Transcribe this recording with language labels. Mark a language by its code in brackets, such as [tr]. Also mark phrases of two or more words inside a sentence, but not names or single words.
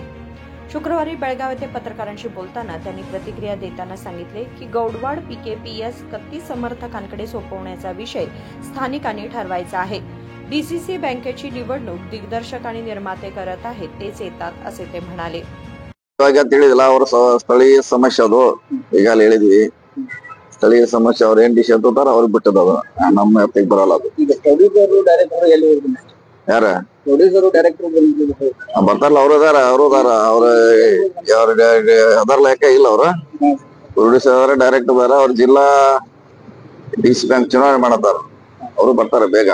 [mr] शुक्रवारी बेळगाव येथे पत्रकारांशी बोलताना त्यांनी प्रतिक्रिया देताना सांगितले की गौडवाड पीकेपीएस कत्ती समर्थकांकडे सोपवण्याचा विषय स्थानिकांनी ठरवायचा आहे। डीसीसी बँकेची निवडणूक दिग्दर्शक आणि निर्माते करत आहेत, तेच येतात असे ते म्हणाले। [kn] ಸ್ಥಳೀಯ ಸಮಸ್ಯೆ ಅದು ಈಗಾಗಲೇ ಹೇಳಿದ್ವಿ। ಸ್ಥಳೀಯ ಸಮಸ್ಯೆ ಅವ್ರು ಏನ್ ಡಿಸಿಷನ್ ತಗೋತಾರ ಅವ್ರಿಗೆ ಬಿಟ್ಟದ, ನಮ್ಮ ಹತ್ತಿಗೆ ಬರಲ್ಲ ಅದು। ಈಗ [en] producer director [kn] ಎಲ್ಲಿ ಹೋಗಿದ್ದಾರೆ? ಯಾರ [en] ಪ್ರೊಡ್ಯೂಸರ್ ಡೈರೆಕ್ಟರ್ [kn] ಬರ್ತಾರಲ್ಲ ಅವ್ರು ಅದಾರ ಅವ್ರ ಅದರ ಲೆಕ್ಕ ಇಲ್ಲ ಅವ್ರ ಪ್ರೊಡ್ಯೂಸರ್ ಅದಾರ, ಡೈರೆಕ್ಟರ್ ಅದಾರ, ಅವ್ರ ಜಿಲ್ಲಾ [en] DC bank [kn] ಚುನಾವಣೆ ಮಾಡತಾರ, ಅವರು ಬರ್ತಾರ ಬೇಗ।